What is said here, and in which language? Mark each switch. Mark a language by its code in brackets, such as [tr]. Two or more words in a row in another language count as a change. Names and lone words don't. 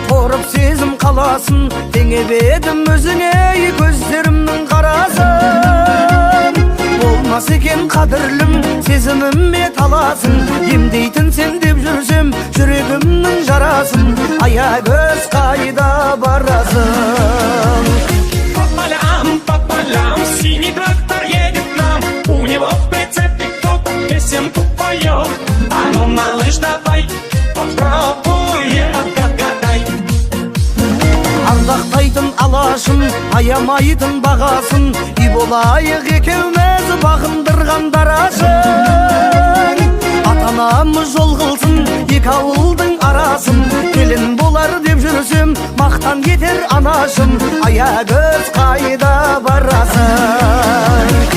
[kk] Қорып сезім қаласын, теңеп едім өзіңе көздерімнің қарасын. Болмас екен қадірлім, сезіміме таласың. Емдейтін сен деп жүрсем, жүрегімнің жарасын. Аягөз, қайда барасың? [ru] По полям, по полям, синий трактор едет к нам. У него в прицепе кто-то песенку поёт. А ну, малыш, давай. [kk] Ардақтайтын алашын, аямайтын бағасын, үй болайық екеуміз бағындырған дарашын. Ата-анамыз жол қылсын, екі ауылдың арасын, келін болар деп жүрсем, Мақтан етер анашым, аягөз, қайда барасың?